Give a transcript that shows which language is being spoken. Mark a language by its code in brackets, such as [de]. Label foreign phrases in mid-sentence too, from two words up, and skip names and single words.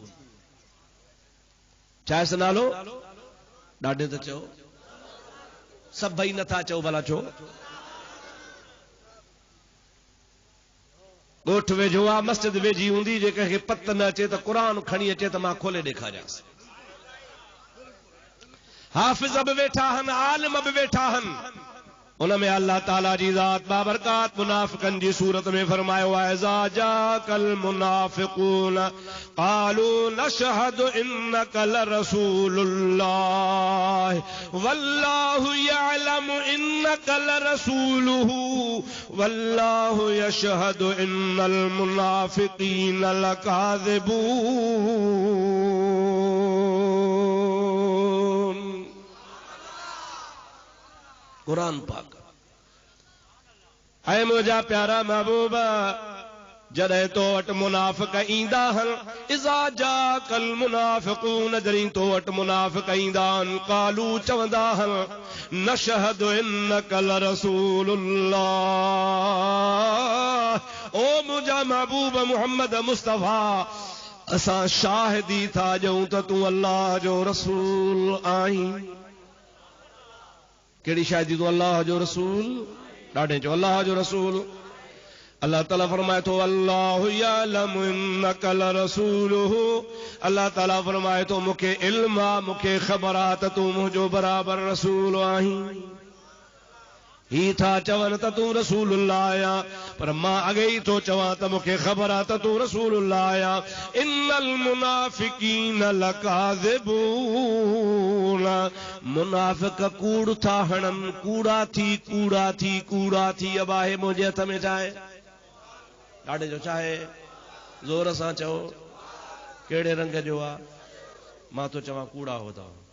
[sd] छा आहे नालो ॾाढे त चओ सभई नथा चओ भला छो ॻोठ वेझो आहे मस्जिद वेझी हूंदी जे कंहिंखे पत न अचे त क़ुरान खणी अचे त मां खोले ॾेखारियांसि हाफ़िज़ बि वेठा आहिनि आलिम बि वेठा आहिनि उन में अल्लाह ताला जी ज़ात बाबरकात मुनाफ़िक़नि जी सूरत में फरमायो आहे [ar] إذا جاءك المنافقون قالوا نشهد إنك لرسول الله والله يعلم إنك لرسوله والله يشهد إن المنافقين لكاذبون. [sd] कुरान पाक ऐ मुझा प्यारा महबूबा जॾहिं तो वटि मुनाफ़िक़ ईंदा आहिनि [ar] إذا جاءك المنافقون [sd] जॾहिं तो वटि मुनाफ़िक़ ईंदा आहिनि क़ालू चवंदा आहिनि [ar] نشهد إنك لرسول الله [sd] ओ मुंहिंजा महबूब मुहम्मद मुस्तफ़ा असां शाहिदी था ॾियूं त तूं अल्लाह जो रसूल आहीं। कहिड़ी शाहिदी तूं अल्लाह जो रसूल ॾाढे चयो अल्लाह जो रसूल। अल्लाह ताला फरमाए थो [ar] الله يعلم إنك لرسوله [sd] अल्लाह ताला फरमाए थो मूंखे इल्म आहे मूंखे ख़बर आहे त तूं मुंहिंजो बराबरि रसूल आहीं। ही था चवनि त तूं रसूलुल्लाह आहियां पर मां अॻे ई थो चवां त मूंखे ख़बर आहे त तूं रसूलुल्लाह आहियां। [ar] إن المنافقين لكاذبون [sd] मुनाफ़िक़ कूड़ था हणनि कूड़ा थी अब आहे मुंहिंजे हथ में छा आहे ॾाढे जो छा आहे ज़ोर सां चओ कहिड़े रंग जो आहे मां तो चवां कूड़ा होदा